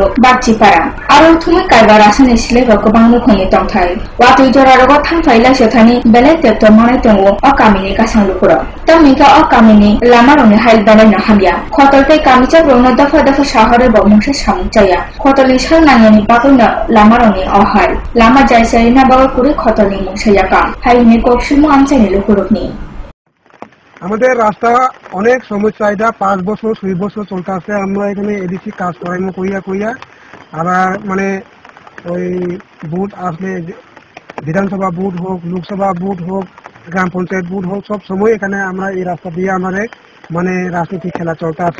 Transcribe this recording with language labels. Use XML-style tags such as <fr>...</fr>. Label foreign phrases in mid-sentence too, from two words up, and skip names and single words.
<trp>बागचिपारा आरो थुमै कायबा रासनि सिलेबा गोबां रोखोमनि दंथाय वातुइ जरारगो थांफाइलाय सथानि बेले टेक्टर मानाय तंगो अकामिनि गासां लुकुर तमिका अकामिनि लामारनि हाइल बेरायनो हामिया खतलते कामिचा ब्रौनो दफा दफा शहरे बमंसे सामुचाया खतलनि सालनानि बागैनो लामारनि अहाय लामा जाय जायना बागै कुरि खतलनि मुंसायाका हाइनि कक्सिमु आमचाइनि लुकुरनि</trp> <bn>আমাদের রাস্তা অনেক সমস্যা, এটা 5 বছর 6 বছর চলতে আছে। আমরা এখানে এডিসি কাজ করাইমো কইয়া আবার মানে ওই বুথ আসলে বিধানসভা বুথ হোক, লোকসভা বুথ হোক, গ্রাম পঞ্চায়েত বুথ হোক, সব সময় এখানে আমরা এই রাস্তা দিয়ে আমাদের মানে রাজনীতি খেলা চলতে আছে।</bn>